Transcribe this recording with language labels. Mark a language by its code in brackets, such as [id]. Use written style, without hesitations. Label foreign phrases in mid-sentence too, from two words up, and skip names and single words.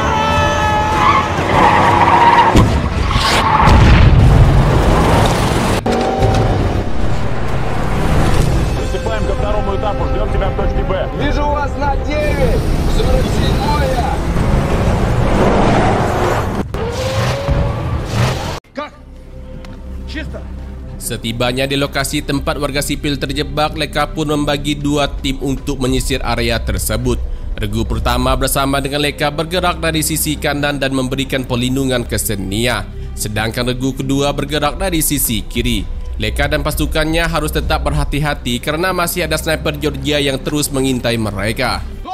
[ru] Приступаем ко второму этапу. Ждем тебя в точке Б. Вижу вас на 9! 47-е! Как? Чисто? [id] Setibanya di lokasi tempat warga sipil terjebak, Leka pun membagi dua tim untuk menyisir area tersebut. Regu pertama bersama dengan Leka bergerak dari sisi kanan dan memberikan perlindungan ke Senia. Sedangkan regu kedua bergerak dari sisi kiri. Leka dan pasukannya harus tetap berhati-hati karena masih ada sniper Georgia yang terus mengintai mereka.